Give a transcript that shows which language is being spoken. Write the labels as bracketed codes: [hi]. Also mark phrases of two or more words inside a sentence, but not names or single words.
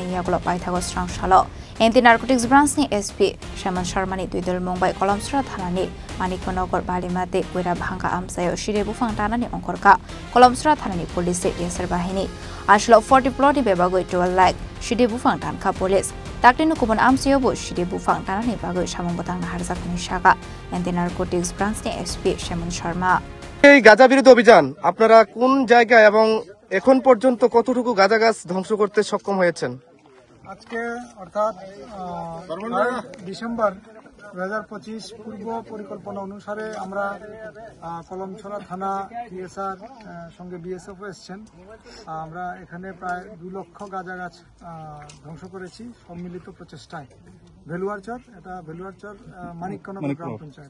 [trp] yaglo paithago Srangshala [en] Anti-Narcotics Branch [trp] ni SP Shaiman Sharma ni Tuidul Mumbai Kolomchara Thanani Manikonagar Balimate Koirabanga Amsayo shide bufang tanani ongkhorka Kolomchara Thanani Police TSR bahini ashlo 40 ploti bebagoi 12 lakh shide bufang tankha police Taktinu kubon amsayo bo shide bufang tanani bagoi samong batang harjakni shaka [en] Anti-Narcotics Branch [trp] ni SP Shaiman Sharma [bn] এই গাঁজা বিরোধী অভিযান আপনারা কোন জায়গায় এবং এখন পর্যন্ত কতটুকু গাঁজা গাছ ধ্বংস করতে সক্ষম হয়েছেন আজকে অর্থাৎ ডিসেম্বর 2025 পূর্ব পরিকল্পনা অনুসারে আমরা কলমছড়া থানা টিএসআর সঙ্গে বিএসএফ এসেছেন আমরা এখানে প্রায় 2 লক্ষ গাঁজা গাছ ধ্বংস করেছি সম্মিলিত প্রচেষ্টায় ভেলুয়ারচর এটা ভেলুয়ারচর মানিককনগর গ্রাম পঞ্চায়েত